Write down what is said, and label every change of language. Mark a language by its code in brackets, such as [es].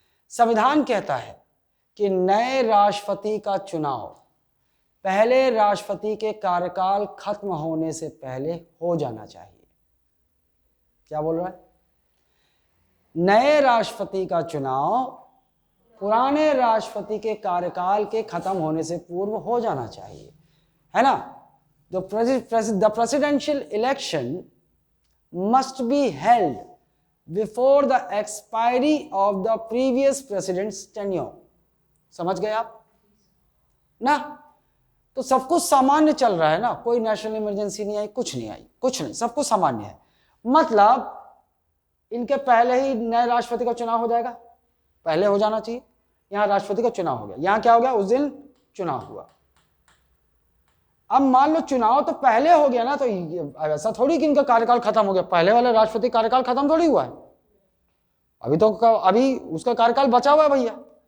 [hi] संविधान कहता है कि नए राष्ट्रपति का चुनाव पहले राष्ट्रपति के कार्यकाल खत्म होने से पहले हो जाना चाहिए। क्या बोल रहा है, नए राष्ट्रपति का चुनाव पुराने राष्ट्रपति के कार्यकाल के खत्म होने से पूर्व हो जाना चाहिए, है ना। [en] The presidential election must be held before the expiry of the previous president's tenure। [hi] समझ गए आप ना। तो सब कुछ सामान्य चल रहा है ना, कोई नेशनल इमरजेंसी नहीं आई, कुछ नहीं, सब कुछ सामान्य है। मतलब इनके पहले ही नए राष्ट्रपति का चुनाव हो जाएगा, पहले हो जाना चाहिए। यहां राष्ट्रपति का चुनाव हो गया, यहां क्या हो गया, उस दिन चुनाव हुआ। अब मान लो चुनाव तो पहले हो गया ना, तो ऐसा थोड़ी कि इनका कार्यकाल खत्म हो गया, पहले वाले राष्ट्रपति कार्यकाल खत्म थोड़ी हुआ है, अभी उसका कार्यकाल बचा हुआ है भैया।